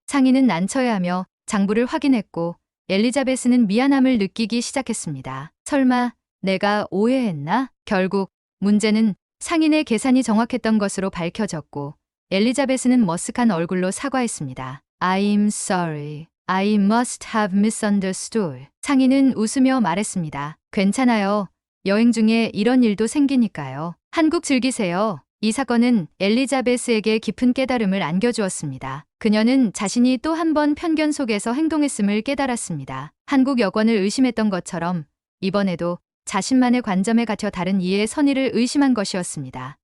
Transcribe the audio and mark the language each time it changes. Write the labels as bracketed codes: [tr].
[ko] 상인은 난처해하며 장부를 확인했고 엘리자베스는 미안함을 느끼기 시작했습니다. 설마 내가 오해했나? 결국 문제는 상인의 계산이 정확했던 것으로 밝혀졌고 엘리자베스는 머쓱한 얼굴로 사과했습니다. [en] I'm sorry. I must have misunderstood. [ko] 상인은 웃으며 말했습니다. 괜찮아요. 여행 중에 이런 일도 생기니까요. 한국 즐기세요. 이 사건은 엘리자베스에게 깊은 깨달음을 안겨주었습니다. 그녀는 자신이 또 한 번 편견 속에서 행동했음을 깨달았습니다. 한국 여권을 의심했던 것처럼 이번에도 자신만의 관점에 갇혀 다른 이의 선의를 의심한 것이었습니다.